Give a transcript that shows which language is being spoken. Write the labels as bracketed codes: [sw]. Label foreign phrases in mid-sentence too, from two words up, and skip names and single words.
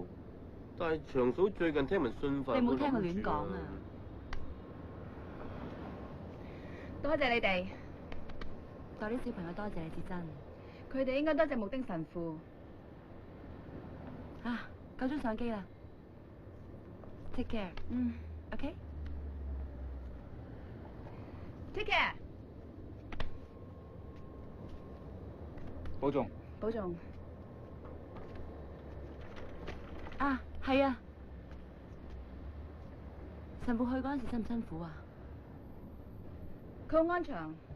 [yue] 但係長嫂最近聽聞信佛，你冇聽佢亂講啊！多謝你哋，代啲小朋友多謝你至真。佢哋應該多謝木丁神父。啊，夠鐘上機啦 ， [en] take care。 [yue] OK。 [en] Take care。 [yue] 保重。保重。啊，係啊。神父去嗰陣時辛唔辛苦啊？佢好安詳。